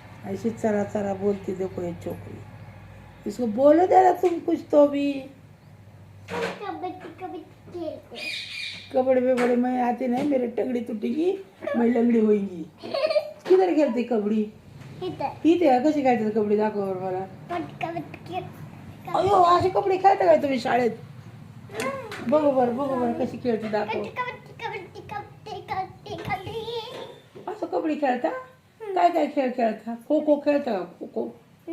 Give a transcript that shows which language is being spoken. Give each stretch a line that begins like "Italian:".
Hindi: ऐसी चरा चरा बोलती देखो ये छोकरी. इसको बोलो जरा तुम कुछ तो भी. कबड्डी कबड्डी खेलते कबड्डी बेबड़े मैं आती नहीं, मेरी टंगड़ी टूटेगी, मैं लंगडी होईगी.
Marathi: किधर खेळते कबड्डी?
Hindi: इधर
Marathi: इथे आहे. कशी खेळतात कबड्डी दाखव बरं मला.
Hindi: कबड्डी खेल
Marathi: अयो अशी कबड्डी खेळता काय तुम्ही शाळेत? बघू बरं कशी खेळते दाखव. कबड्डी कबड्डी कबड्डी कबड्डी कबड्डी असं कबड्डी खेळता? काय काय खेळ खेळता? खो खो खेळता का? खो खो